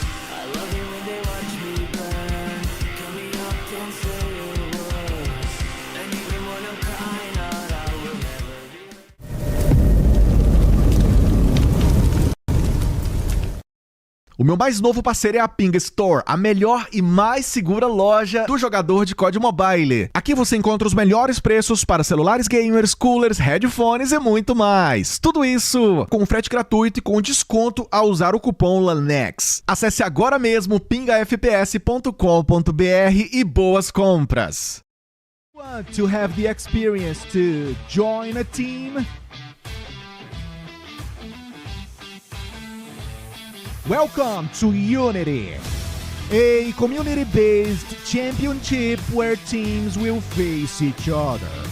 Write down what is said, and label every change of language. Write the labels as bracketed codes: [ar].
[en] I love you when they watch me burn. Cut me up, don't say a word. And even when I'm crying out, I will never be. [pt] O meu mais novo parceiro é a Ping Store, a melhor e mais segura loja do jogador de CoD Mobile. Aqui você encontra os melhores preços para celulares gamers, coolers, headphones e muito mais. Tudo isso com frete gratuito e com desconto ao usar o cupom Lanex. Acesse agora mesmo pingafps.com.br e boas compras. [en] Want to have the experience to join a team? Welcome to Unity, a community-based championship where teams will face each other.